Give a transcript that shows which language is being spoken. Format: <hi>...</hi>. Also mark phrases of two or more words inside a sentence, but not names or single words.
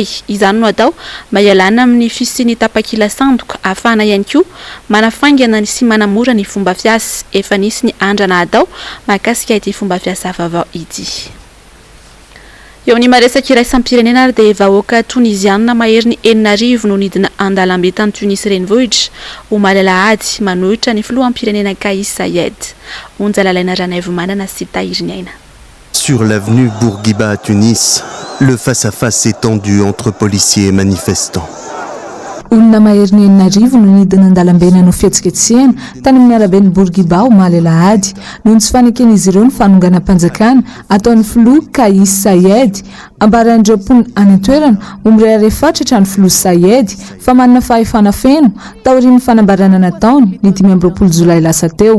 <mg>Izany no atao mba hialana amin'ny fisian'ny tapakila sandoka ahafahana ihany koa manafaingana sy manamora ny fomba fiasa efa nisy ny andrana atao mahakasika ity fomba fiasa vaovao ity. Eo amin'ny maresaka iraisam-pirenena dia vahoaka tunisiana mahery ny 4 no nidina andalambe tany Tunisy renivohitra ho malalahady manohitra ny filohampirenena Kais Saied. Onja lalaina Ranaivo Manana sy Tahiry Aina.</mg> <fr>Sur l'avenue Bourguiba à Tunis, le face-à-face s'est tendu entre policiers et manifestants.</fr> <mg>Olona mahery ny 4 no nidina andalambe no fihetsiketsehana tany amin'ny arabe ny Bourguiba malalahady noho ny tsy faneken'izy ireo ny fanonganam-panjakana ataon'ny filoha Kais Saied ambaran'ireo mponina any an-toerana omirehare fatratra ny filoha Saied fa manana fahefana feno taorian'ny fanambarana nataony ny 25 Jolay lasa teo.</mg>